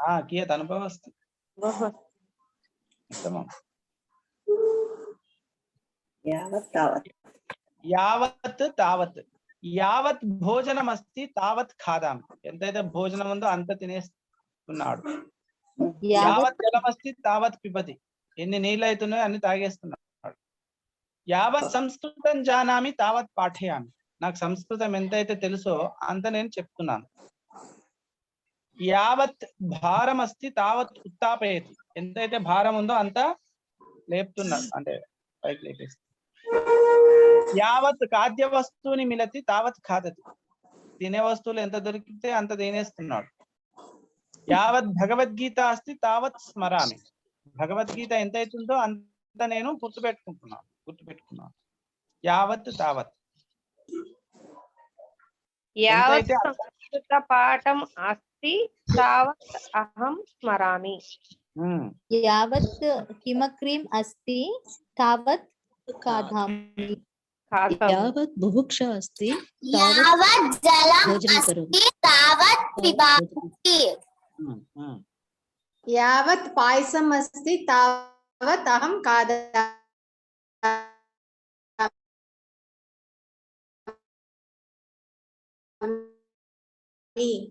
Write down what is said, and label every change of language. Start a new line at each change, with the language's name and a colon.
Sanskrit: कियत् अनुभवः अस्ति उत्तमम् यावत् तावत् यावत् तावत् यावत् భోజనం अस्ति तावत् खादामि
Telugu: ఎంతైతే భోజనం ఉందో అంత తినేస్తున్నాడు
Sanskrit: యావత్ జలం अस्ति तावत् పిబతి
Telugu: ఎన్ని నీళ్ళు అవుతున్నాయో అన్ని తాగేస్తున్నాడు
Sanskrit: యావత్ సంస్కృతం జానామి తావత్ పాఠయామి
Telugu: నాకు సంస్కృతం ఎంతైతే తెలుసో అంత నేను చెప్తున్నాను
Sanskrit: యావత్ భారం अस्ति तावत् ఉత్తాపయతి
Telugu: ఎంతైతే భారం ఉందో అంత లేపుతున్నాడు అంటే పైకి లేపేస్తాడు
Sanskrit: యావత్ ఖాద్య వస్తువుని మిలతి తావత్ ఖాదతి
Telugu: తినే వస్తువులు ఎంత దొరికితే అంత తినేస్తున్నాడు
Sanskrit: యావత్ భగవద్గీత అస్తి తావత్ స్మరామి
Telugu: భగవద్గీత ఎంత అవుతుందో అంత నేను గుర్తుపెట్టుకున్నాను
Sanskrit: యావత్ తావత్ యావత్ సంస్కృత పాఠం అస్తి తావత్ అహం స్మరామి यावत् हिमक्रीम् अस्ति तावत् खादामि यावत् बुभुक्षा अस्ति यावत् जलम् अस्ति तावत् पिबामि यावत् पायसम् अस्ति तावत् अहं खादामि